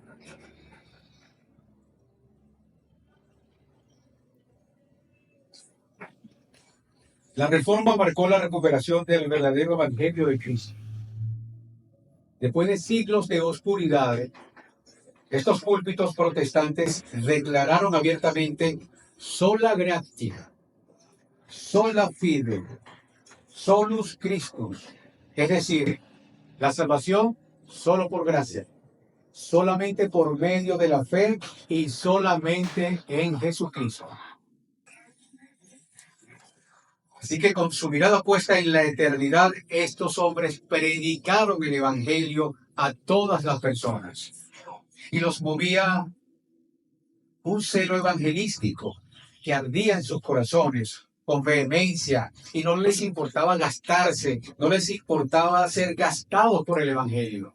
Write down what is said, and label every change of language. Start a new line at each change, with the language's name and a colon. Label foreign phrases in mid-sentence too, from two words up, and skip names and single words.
Spanish: La reforma marcó la recuperación del verdadero evangelio de Cristo. Después de siglos de oscuridad, estos púlpitos protestantes declararon abiertamente
Latin: sola gratia, sola fide, solus Christus,
Spanish: es decir, la salvación solo por gracia, solamente por medio de la fe y solamente en Jesucristo. Así que con su mirada puesta en la eternidad, estos hombres predicaron el evangelio a todas las personas y los movía un celo evangelístico que ardía en sus corazones con vehemencia y no les importaba gastarse, no les importaba ser gastados por el evangelio.